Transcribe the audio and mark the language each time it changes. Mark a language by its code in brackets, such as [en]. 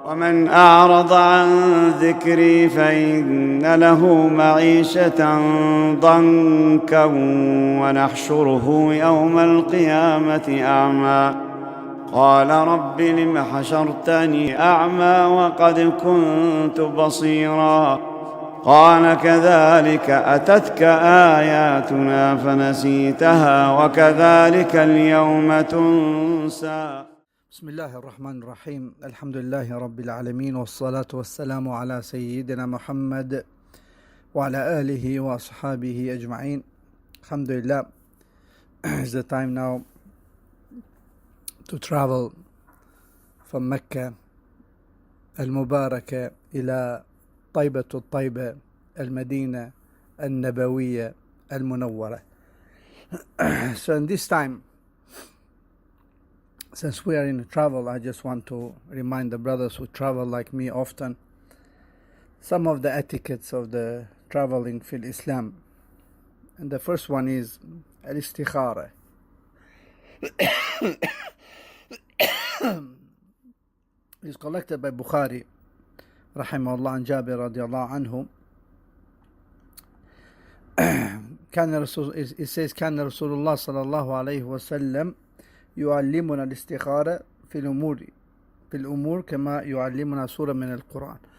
[ar] ومن أعرض عن ذكري فإن له معيشة ضنكا ونحشره يوم القيامة أعمى قال رب لم حشرتني أعمى وقد كنت بصيرا قال كذلك أتتك آياتنا فنسيتها وكذلك اليوم تنسى. بسم الله الرحمن الرحيم. الحمد لله رب العالمين والصلاة والسلام على سيدنا محمد وعلى آله وأصحابه أجمعين. Alhamdulillah. [en] It's the time now to travel from Mecca [ar] المباركة إلى طيبة الطيبة المدينة النبوية المنورة. [en] So in this time, since we are in travel, I just want to remind the brothers who travel like me often some of the etiquettes of the traveling fil Islam. And the first one is al-istikhara. It's collected by Bukhari rahimahullah and Jabir radiallahu anhu. It says [ar] كان رسول الله صلى الله عليه وسلم يعلمنا الاستخارة في الأمور كما يعلمنا سورة من القرآن.